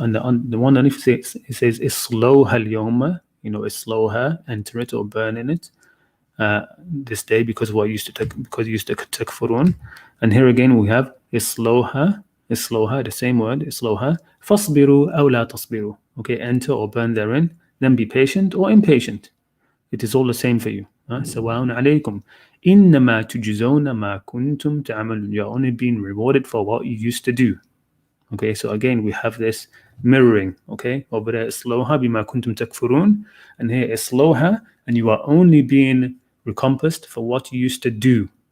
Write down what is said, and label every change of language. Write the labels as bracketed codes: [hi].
[en] And the one that it says, [ar] islawha al-yawma, [en] islawha, enter it or burn in it this day because of what you used to takfurun. And here again we have islawha, the same word, [ar] islawha, fasbiru aw la tasbiru. [en] Okay, enter or burn therein, then be patient or impatient. It is all the same for you. [ar] سواء عليكم إنما تجزون ما كنتم تعملون. [en] You're only being rewarded for what you used to do. Okay, so again we have this mirroring. Okay, over there [ar] islawha bima kuntum takfurun, [en] and here islawha, and you are only being recompensed for what you used to do.